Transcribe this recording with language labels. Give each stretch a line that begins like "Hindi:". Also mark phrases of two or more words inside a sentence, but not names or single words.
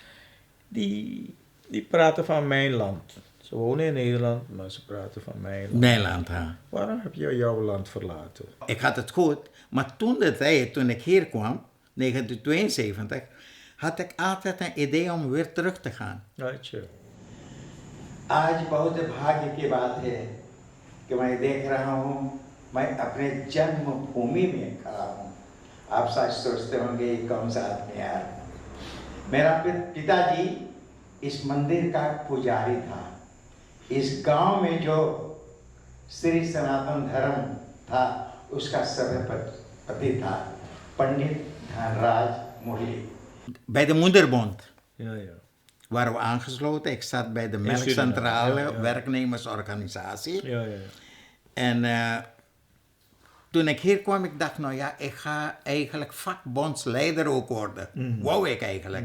Dutch: Die praten van mijn land. Ze wonen in Nederland, maar ze praten van mijn land. Mijn land, ja. Waarom heb je jouw land verlaten? Ik had het goed, maar toen ik hier kwam, 1972, had ik altijd een idee om weer terug te gaan.
Hindi: अच्छा। आज बहुत भाग्य की बात है कि मैं देख रहा हूँ मैं अपने जन्मभूमि में खड़ा हूँ। आप शायद सोचते होंगे ये कौन सा आदमी यार। मेरा पिताजी इस मंदिर का पुजारी था। इस गांव में जो श्री सनातन धर्म था उसका सभापति था पंडित धनराज मुरली।
Dutch: Bij de Moederbond. Ja, ja. Waren we aangesloten. Ik zat bij de melkcentrale, werknemersorganisatie. Ja, ja. En toen ik hier kwam, ik dacht, nou ja, ik ga eigenlijk vakbondsleider ook worden. Wou ik eigenlijk.